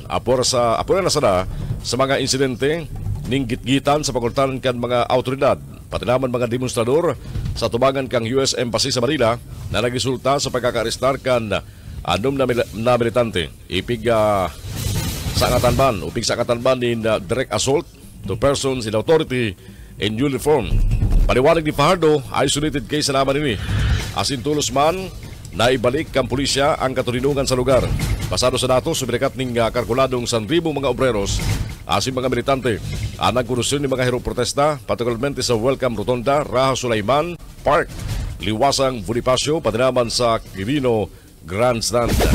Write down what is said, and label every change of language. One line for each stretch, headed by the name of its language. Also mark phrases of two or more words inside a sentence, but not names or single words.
Bikol: Apura na sana sa mga insidente ning gitgitan sa pagkultanan kan mga autoridad. Pati naman mga demonstrador sa tubangan kang US Embassy sa Manila na nagresulta sa pagkaka-arestar kan anom na militante. Ipig sa katanban
English: in direct assault to persons in authority in uniform.
Bikol: Paliwanag ni Fajardo, isolated case na naman ini. Asin tulos man, naibalik kang pulisya ang katurinungan sa lugar. Pasado sa datos, subirikat ning kalkuladong 1,000 mga obreros, asin mga militante, ang nagkurusyon ni mga hero protesta, particularmente sa Welcome Rotonda, Raha Sulaiman Park, Liwasang Bonifacio, pati naman sa Quirino Grandstand.